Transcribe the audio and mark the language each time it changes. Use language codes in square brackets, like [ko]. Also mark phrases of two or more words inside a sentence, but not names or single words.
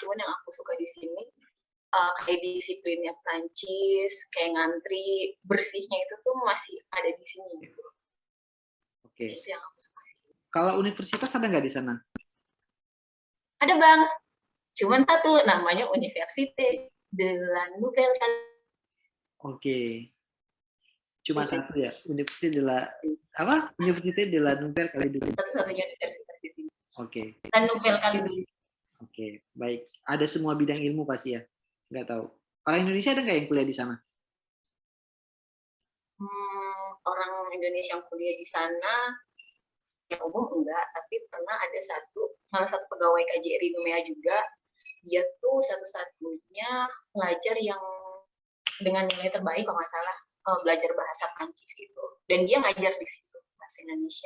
[id] Cuman yang aku suka di sini kayak disiplinnya Prancis, kayak ngantri, bersihnya itu tuh masih ada di sini gitu. Itu yang aku suka. Kalau universitas ada nggak di sana? Ada bang, cuman satu, namanya Université de la Nouvelle. Cuma satu ya, Université de la apa? Université de la Nouvelle Calédonie. Satu-satunya universitas di sini. La Nouvelle Calédonie. Baik. Ada semua bidang ilmu pasti ya? Nggak tahu. Orang Indonesia ada nggak yang kuliah di sana? Orang Indonesia yang kuliah di sana yang umum enggak, tapi pernah ada salah satu pegawai KJRI Numea juga, dia tuh satu-satunya pelajar yang dengan nilai terbaik kalau nggak salah belajar bahasa Prancis gitu, dan dia ngajar di situ bahasa Indonesia.